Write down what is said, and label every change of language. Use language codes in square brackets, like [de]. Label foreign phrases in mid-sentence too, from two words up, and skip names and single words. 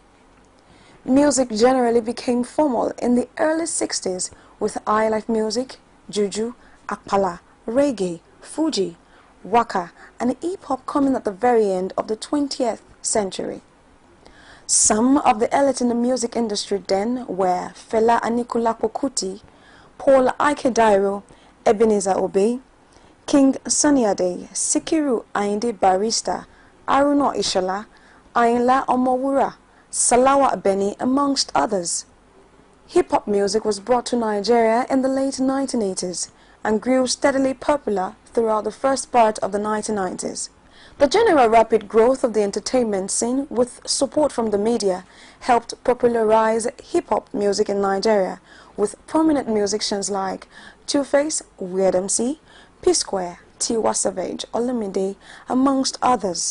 [en] Music generally became formal in the early 60s with highlife music, juju, akpala, reggae, Fuji, waka, and hip-hop coming at the very end of the 20th century. Some of the elite in the music industry then were Fela Anikulapo Kuti, Paul Ikedairo, Ebenezer Obey, King Sunny Ade, Sikiru Ayinde Barrister, Aruno Ishala, Ayinla Omowura, Salawa Beni, amongst others. Hip-hop music was brought to Nigeria in the late 1980s and grew steadily popular throughout the first part of the 1990s. The general rapid growth of the entertainment scene with support from the media helped popularize hip-hop music in Nigeria with prominent musicians like Two-Face, Weird MC, P-Square, Tiwa Savage, Olamide, amongst others.